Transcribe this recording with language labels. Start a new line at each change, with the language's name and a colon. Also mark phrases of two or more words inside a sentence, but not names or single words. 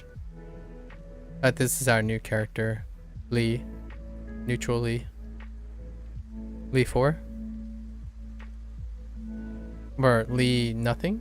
English: This is our new character. Li. Neutral Li. Li 4? Or Li nothing?